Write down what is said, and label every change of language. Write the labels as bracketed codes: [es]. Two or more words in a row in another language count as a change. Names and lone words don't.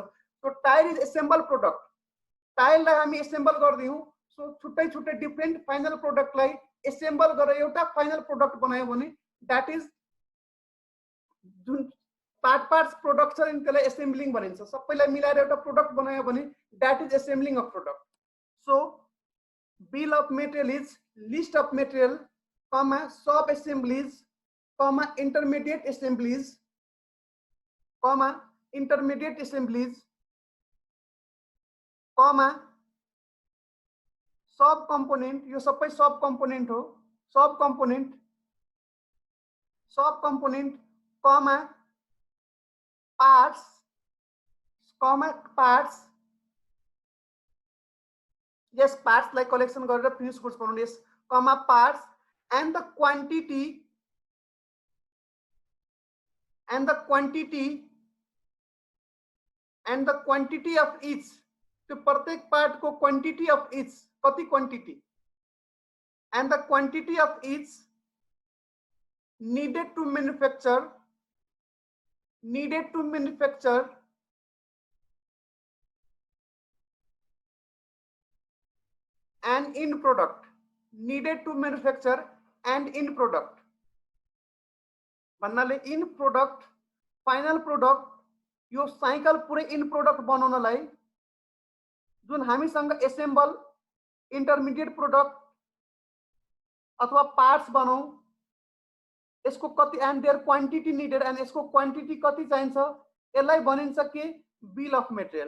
[en] So tyre is assemble product. [ne] टायरलाई हामी एसेम्बल गर्दियौँ, सो छुट्टै छुट्टै [en] different final productलाई [ne] एसेम्बल गरेर एउटा [en] final product [ne] बनायो भने [en] that is [ne] जुन [en] parts product [ne] छ नि त्यसलाई एसेम्बलिङ भनिन्छ। सबैलाई मिलाएर एउटा प्रोडक्ट बनायो भने [en] that is assembling of product. So bill of material is list of material, comma sub assemblies, comma intermediate assemblies, comma intermediate assemblies, comma sub component, [ne] यो सबै [en] sub component [ne] हो, [en] sub component, comma parts, yes parts like collection [ne] गरेर [en] finish goods [ne] बनाउने, [en] yes comma parts and the quantity of each, [hi] तो प्रत्येक पार्ट को [en] quantity of each, [ne] कति [en] quantity, and the quantity of each needed to manufacture and end product, needed to manufacture and end product [ne] भन्नाले [en] in product final product, [ne] यो साइकल पुरै [en] in product [ne] बनाउनलाई जुन हामीसँग एसेम्बल [en] intermediate product [ne] अथवा पार्ट्स बनाऊ, यसको कति [en] and their quantity needed, [ne] एन्ड यसको क्वान्टिटी कति चाहिन्छ, यसलाई भनिन्छ के [en] bill of material.